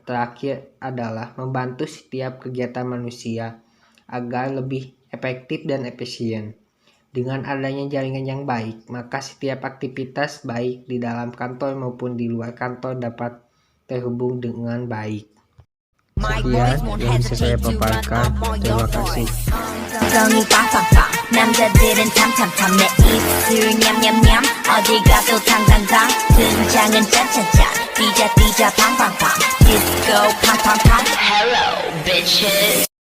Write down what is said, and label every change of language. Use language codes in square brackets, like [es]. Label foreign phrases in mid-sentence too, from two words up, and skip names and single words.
[id] Terakhir adalah membantu setiap kegiatan manusia agar lebih efektif dan efisien. Dengan adanya jaringan yang baik, maka setiap aktivitas baik di dalam kantor maupun di luar kantor dapat terhubung dengan baik. Sekian yang bisa saya paparkan. Terima kasih. [ko] 남자들은 탐탐탐 내 입술 냠냠냠 어디 가도 당당당 등장은 짠짠짠 삐자 삐자 팡팡팡 디스코 팡팡팡 [en] Hello bitches